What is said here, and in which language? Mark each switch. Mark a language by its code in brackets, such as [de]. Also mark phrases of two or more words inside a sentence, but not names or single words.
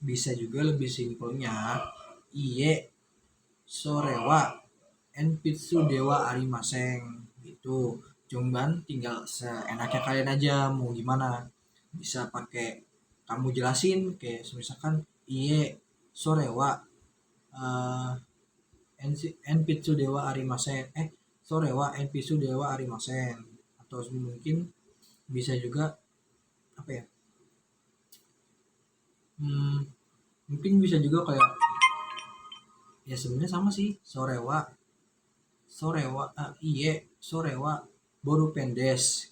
[id] Bisa juga lebih simpelnya [ja] いいえ、それは鉛筆ではありません [id] gitu. Cuman tinggal seenaknya kalian aja mau gimana. Bisa pakai kamu jelasin kayak misalkan [ja] いいえ、それは鉛筆ではありません、それは鉛筆ではありません. [id] Atau mungkin bisa juga apa ya, mungkin bisa juga kayak ya sebenarnya sama sih, [ja] それはいいえそれはボールペンです.